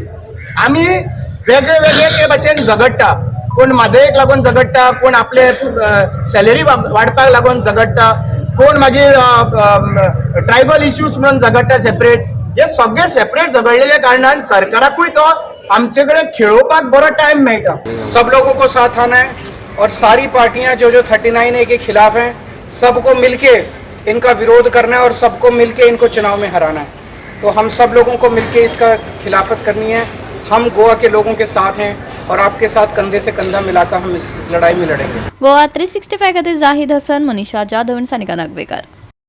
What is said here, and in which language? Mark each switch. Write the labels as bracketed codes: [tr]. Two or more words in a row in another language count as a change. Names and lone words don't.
[kok] आमी वेगळे वेगळे ते भाशेन झगडटा. कोण म्हादयेक लागून झगडटा, कोण आपले सॅलरी वाडपाक लागून झगडटा, कोण मागीर [en] tribal issues [kok] म्हणून झगडटा सेपरेट. हे सगळे सेपरेट झगडलेल्या कारणान सरकाराकूय तो आमचे कडेन खेळोवपाक बरो टायम मेळटा. [hi] सब लोगों को साथ आना है और सारी पार्टियां जो 39A के खिलाफ हैं सबको मिलके इनका विरोध करना है और सबको मिलके इनको चुनाव में हराना है. तो हम सब लोगों को मिलके इसका खिलाफत करनी है. हम गोवा के लोगों के साथ हैं और आपके साथ कंधे से कंधा मिलाकर हम इस लड़ाई में लड़ेंगे. [kok] गोवा 365 खातीर जाहीद हसन, मनीषा जाधव, सानिका नागवेकर.